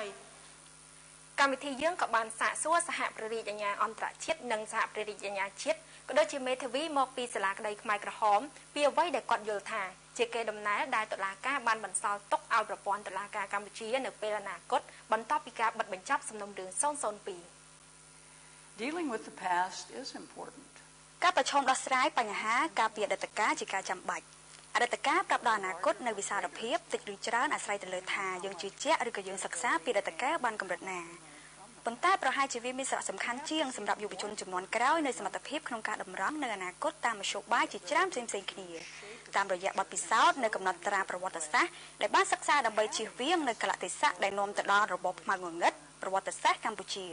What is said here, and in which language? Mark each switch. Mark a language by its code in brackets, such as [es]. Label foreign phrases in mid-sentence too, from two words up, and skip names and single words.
[km] កម្មវិធីយើងក៏បានសាកសួរសហប្រតិអាជ្ញាអន្តរជាតិនិងសហប្រតិអាជ្ញាជាតិក៏ដូចជាមេធាវីមកពីសាលាក្តីខ្មែរក្រហមពីអ្វីដែលគាត់យល់ថាជាកេរដំណែលដែលតុលាការបានបន្សល់ទុកឲ្យប្រព័ន្ធតុលាការកម្ពុជានៅពេលអនាគតបន្ទាប់ពីការបិទបញ្ចប់សំណុំរឿង002 [en] Dealing with the past is important. [km] ការប្រឈមដោះស្រាយបញ្ហាការពីអតីតកាលជាការចាំបាច់អតីតកាលប្រាប់ដល់អនាគតនៅវិសាលភាពតិចឬច្រើនអាស្រ័យទៅលើថាយើងជឿជាក់ឬក៏យើងសិក្សាពីអតីតកាលបានកម្រិតណាប៉ុន្តែប្រហែលជាវាមានសារៈសំខាន់ជាងសម្រាប់យុវជនជំនាន់ក្រោយនៅសមត្ថភាពក្នុងការតម្រង់នៅអនាគតតាមមធ្យោបាយជាច្រើនផ្សេងៗគ្នាតាមរយៈបទពិសោធន៍នៅកំណត់ត្រាប្រវត្តិសាស្ត្រដែលបានសិក្សាដើម្បីជៀសវាងនៅកលៈទេសៈដែលនាំទៅដល់របបខ្មៅងងឹតប្រវត្តិសាស្ត្រកម្ពុជា